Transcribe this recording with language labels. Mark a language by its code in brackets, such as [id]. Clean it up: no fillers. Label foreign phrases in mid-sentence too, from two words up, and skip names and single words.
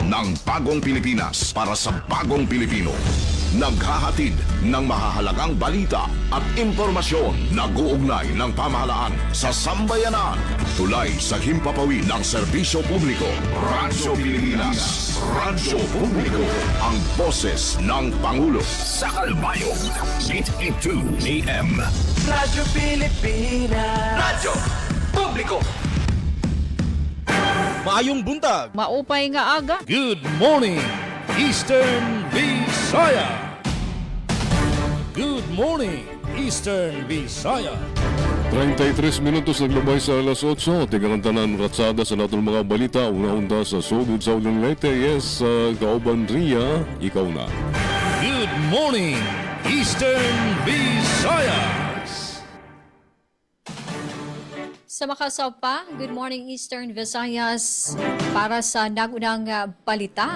[tl] ng Bagong Pilipinas para sa Bagong Pilipino. Naghahatid ng mahahalagang balita at impormasyon na guugnay ng pamahalaan sa sambayanan. Tulay sa himpapawid ng serbisyo publiko. Radyo Pilipinas. Radyo Publiko. Ang boses ng Pangulo. Sa Kalbayog, 882 AM. Radyo Pilipinas. Radyo Publiko. [ceb] Maayong buntag. [war] Maupay nga aga. [en] Good morning, Eastern Visaya. Good morning, Eastern Visaya. [war] 33 minutos naglabay sa alas 8. Tigang tanan ratsada [tl] sa lahat ng mga balita. [war] Una-unda sa sugod sa ulang lete. Yes, Kauban Ria, ikaw na. [en] Good morning, Eastern Visayas. [war] Sa makasaw pa, [en] good morning Eastern Visayas [war] para sa nagunang balita.